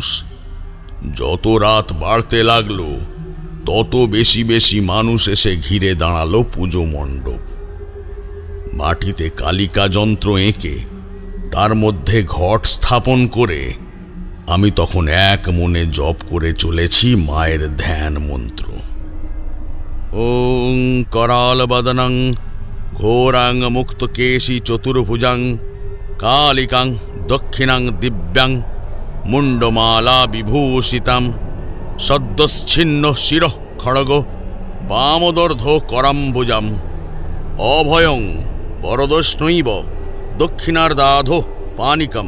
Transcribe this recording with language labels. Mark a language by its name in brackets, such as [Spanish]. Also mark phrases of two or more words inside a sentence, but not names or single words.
[Bangla] যত রাত বাড়তে লাগলো তত বেশি বেশি মানুষ এসে ঘিরে দাঁড়ালো পুজো মণ্ডপ। মাটিতে কালিকা যন্ত্র এঁকে তার মধ্যে ঘট স্থাপন করে আমি তখন এক মনে জপ করে চলেছি মায়ের ধ্যান মন্ত্র। [Sanskrit] ওং कराल बदनं घोरां मुक्तकेशी चतुर्भुजां कालिकां दक्षिणां दिव्यां मुंडमाला विभूषितां सद्यश्छिन्नो शिरः खड्गो वामदर्धो कराम्बुजां अभयं वरदस्नैव दक्षिणार्धाधो पानिकं